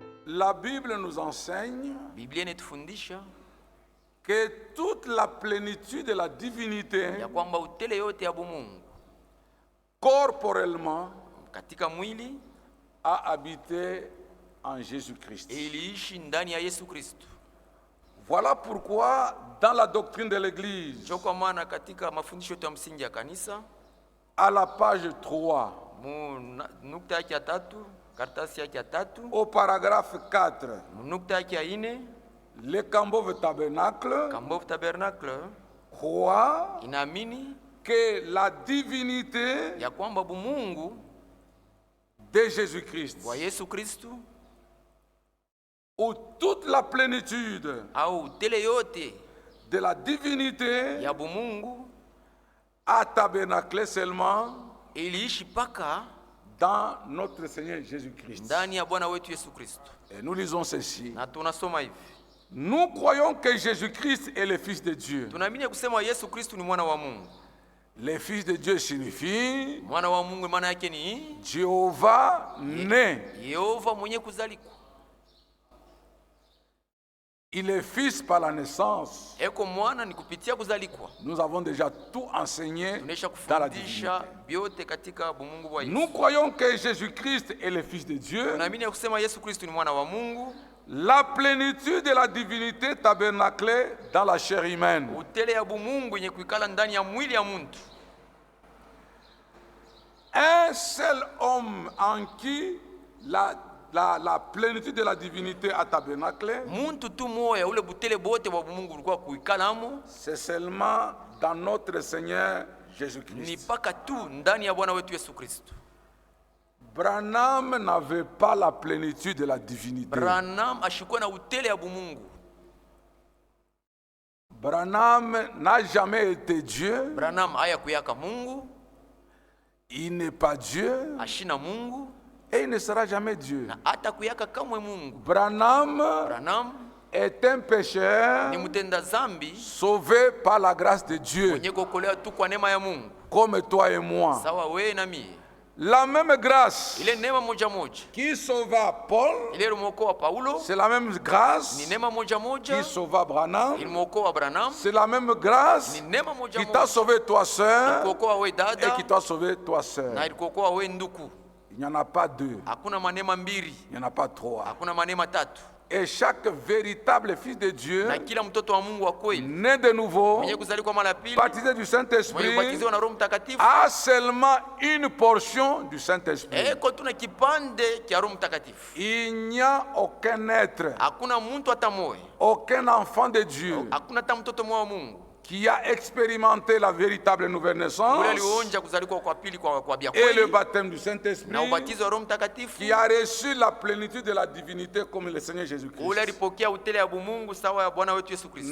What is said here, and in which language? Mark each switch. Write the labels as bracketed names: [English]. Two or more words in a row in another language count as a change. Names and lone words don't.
[French] La Bible nous enseigne [Swahili] Biblia inatufundisha [French] que toute la plénitude de la divinité [Swahili] ya kwamba utele yote ya Mungu [French] corporellement [Swahili] katika mwili [French] a habité en Jésus-Christ. [Swahili] iliishi ndani ya Yesu Kristo. [French] Voilà pourquoi dans la doctrine de l'Église, [Swahili] Kwa maana katika mafundisho ya msingi ya kanisa [French] à la page 3, [Swahili] nukta yake ya 3, karatasi yake ya 3, [French] au paragraphe 4, [Swahili] nukta yake ya 4, [French] le Cambove Tabernacle [Swahili] Cambove Tabernacle [French] croit [Swahili] inaamini [French] que la divinité [Swahili] ya kwamba Mungu [French] de Jésus-Christ, [Swahili] wa Yesu Kristo, [French] ou toute la plénitude [Swahili] au utele yote [French] de la divinité [Swahili] ya Mungu [French] a tabernaclé seulement [Swahili] iliishi paka [French] dans notre Seigneur Jésus-Christ. [Swahili] ndani ya Bwana wetu Yesu Kristo. [French] Et nous lisons ceci. [Swahili] Na tunasoma hivi. [French] Nous croyons que Jésus-Christ est le Fils de Dieu. [Swahili] Tunaamini kusema Yesu Kristo ni mwana wa Mungu. [French] Le Fils de Dieu signifie [Swahili] Mwana wa Mungu maana yake ni [French] Jéhovah né. [Swahili] Yehova mwenye kuzalikwa. [French] Il est fils par la naissance. [Swahili] Eko mwana ni kupitia kuzalikwa. [French] Nous avons déjà tout enseigné [Swahili] Tunesha [French] dans la [Swahili] kufundisha [French] divinité. [Swahili] biote katika Mungu wa Yesu. [French] Nous croyons que Jésus-Christ est le Fils de Dieu. [Swahili] Tunaamini kusema Yesu Kristo ni mwana wa Mungu. [French] La plénitude de la divinité tabernaclée dans la chair humaine. [Swahili] Utele ya Mungu yenye kuikala ndani ya mwili ya mtu. [French] Un seul homme en qui la plénitude de la divinité a tabernaclé, [Swahili] Muntu tu moya ule butele bote wa Mungu ulikuwa kuikalamo, [French] c'est seulement dans notre Seigneur [Swahili] ni [French] Jésus-Christ. [Swahili] paka tu ndani ya Bwana wetu Yesu Kristo. [French] Branham n'avait pas la plénitude de la divinité. [Swahili] Branham ashikuwa na utele ya Mungu. [French] Branham n'a jamais été Dieu. [Swahili] Branham haya kuyaka Mungu, [French] Il n'est pas Dieu [Swahili] ashina Mungu, [French] et il ne sera jamais Dieu. [Swahili] na hata kuyaka kamwe Mungu. [French] Branham [Swahili] Branham [French] est un pécheur [Swahili] ni mutenda zambi [French] sauvé par la grâce de Dieu, [Swahili] mwenye kuokolewa tu kwa neema ya Mungu. [French] comme toi et moi. [Swahili] Sawa wewe na mimi. [French] La même grâce [Swahili] Ile neema moja moja [French] qui sauva Paul, [Swahili] ile ilimokoa Paulo, [French] c'est la même grâce [Swahili] ni neema moja moja [French] qui sauva Branham. [Swahili] ilimokoa Branham, [French] C'est la même grâce [Swahili] ni neema moja [French] qui t'a [Swahili] moja [French] sauvé toi sœur [Swahili] ilikokoa wewe [French] et [Swahili] dada [French] qui t'a sauvé toi [Swahili] na [French] sœur. [Swahili] ilikokoa wewe nduku. [French] Il n'y en a pas deux, [Swahili] Hakuna manema mbili, [French] il n'y en a pas trois. [Swahili] hakuna manema tatu. [French] Et chaque véritable fils de Dieu, [Swahili] Na kila mtoto wa Mungu wa kweli [French] né de nouveau, [Swahili] mwenye kuzalikwa mara pili, [French] baptisé du [Swahili] mwenye [French] Saint-Esprit, [Swahili] kubatizwa na Roho Mtakatifu, [French] a seulement une portion du Saint-Esprit. [Swahili] eko tuna kipande cha Roho Mtakatifu. [French] Il n'y a aucun être, [Swahili] Hakuna mtu hata moja, [French] aucun enfant de Dieu [Swahili] hakuna hata mtoto mmoja wa Mungu [French] qui a expérimenté la véritable nouvelle [Swahili] ule [French] naissance [Swahili] alionja kuzalikwa kwa pili kwa bia [French] et le [Swahili] kweli [French] baptême du [Swahili] na [French] Saint-Esprit, [Swahili] ubatizo wa Roho Mtakatifu, [French] qui a reçu la plénitude de la divinité comme le Seigneur [Swahili] ule [French] Jésus-Christ. [Swahili] alipokea utele ya Mungu sawa ya Bwana wetu Yesu Kristo.